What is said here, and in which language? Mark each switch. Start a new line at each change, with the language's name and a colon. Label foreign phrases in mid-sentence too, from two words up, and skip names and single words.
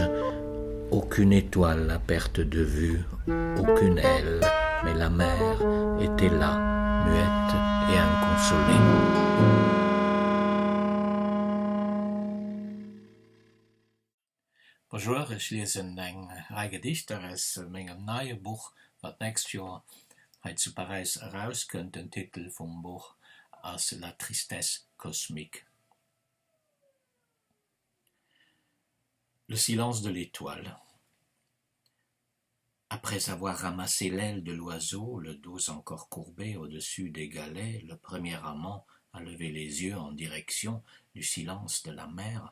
French: Aucune étoile à perte de vue, aucune aile, mais la mer était là, muette et inconsolée. Bonjour,
German: ich lese ein Gedicht aus meinem neuen Buch, das nächstes Jahr zu Paris herauskommt, den Titel vom Buch als La Tristesse Cosmique.
French: Le silence de l'étoile. Après avoir ramassé l'aile de l'oiseau, le dos encore courbé au-dessus des galets, le premier amant a levé les yeux en direction du silence de la mer.